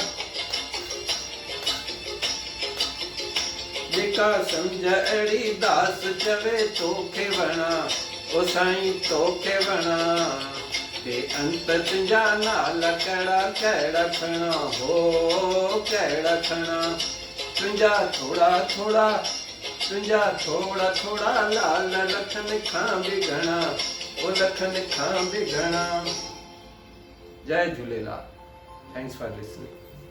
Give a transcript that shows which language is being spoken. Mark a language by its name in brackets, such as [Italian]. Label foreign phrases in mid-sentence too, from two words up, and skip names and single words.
[Sindhi] जेका सम्झ अहिड़ी दास चवे तोखे वणा, ओ साईं तोखे वणा वे अंत तुंहिंजा नाला कहिड़ा कहिड़ा खणा, हो कहिड़ा खणा। तुंहिंजा थोड़ा थोड़ा, तुंहिंजा थोड़ा थोड़ा लाल लखन खां बि घणा, ओ लखन खां बि घणा। जय झूलेलाल। [English] thanks for listening.